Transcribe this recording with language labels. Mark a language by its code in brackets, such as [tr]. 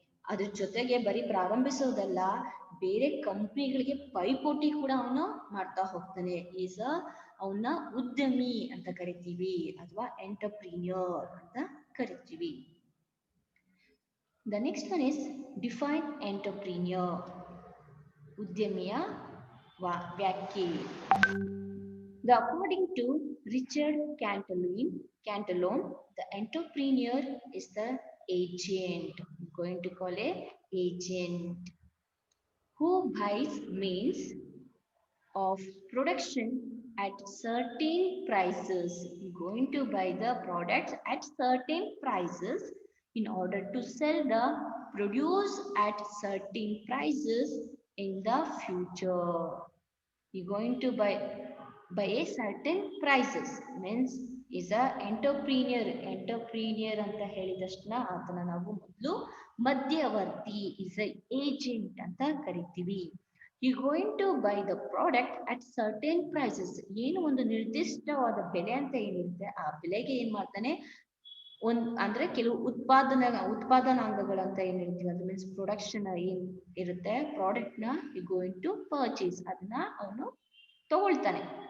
[kn] ಅದ್ರ ಜೊತೆಗೆ ಬರೀ ಪ್ರಾರಂಭಿಸೋದಲ್ಲ, ಬೇರೆ ಕಂಪ್ನಿಗಳಿಗೆ ಪೈಪೋಟಿ ಕೂಡ ಅವನು ಮಾಡ್ತಾ ಹೋಗ್ತಾನೆ. ಈಸ್ ಅವನ್ನ ಉದ್ಯಮಿ ಅಂತ ಕರಿತೀವಿ ಅಥವಾ ಎಂಟರ್ಪ್ರಿನಿಯರ್ ಅಂತ ಕರಿತೀವಿ. [en] The next one is define entrepreneur. [kn] ಉದ್ಯಮಿಯ ವ್ಯಾಖ್ಯೆ. [en] According to Richard Cantillon, the entrepreneur is the agent. I'm going to call a agent who buys means of production at certain prices. You're going to buy the products at certain prices in order to sell the produce at certain prices in the future. You're going to buy a certain prices means is a entrepreneur. [kn] Entrepreneur ಅಂತ ಹೇಳಿದಷ್ಟನ್ನ ಅದನ್ನ ನಾವು ಮೊದಲು ಮಧ್ಯವರ್ತಿ [en] is a agent [kn] ಅಂತ ಕರಿತೀವಿ. [en] You going to buy the product at certain prices. [kn] ಏನು ಒಂದು ನಿರ್ದಿಷ್ಟವಾದ ಬೆಲೆ ಅಂತ ಏನಿರುತ್ತೆ ಆ ಬೆಲೆಗೆ ಏನ್ ಮಾಡ್ತಾನೆ, ಅಂದ್ರೆ ಕೆಲವು ಉತ್ಪಾದನಾಂಗಗಳಂತ ಏನ್ ಹೇಳ್ತೀವಿ, ಅದು ಮೀನ್ಸ್ ಪ್ರೊಡಕ್ಷನ್ ಏನ್ ಇರುತ್ತೆ ಪ್ರಾಡಕ್ಟ್ ನ [en] you going to purchase, [kn] ಅದನ್ನ ಅವನು ತಗೊಳ್ತಾನೆ.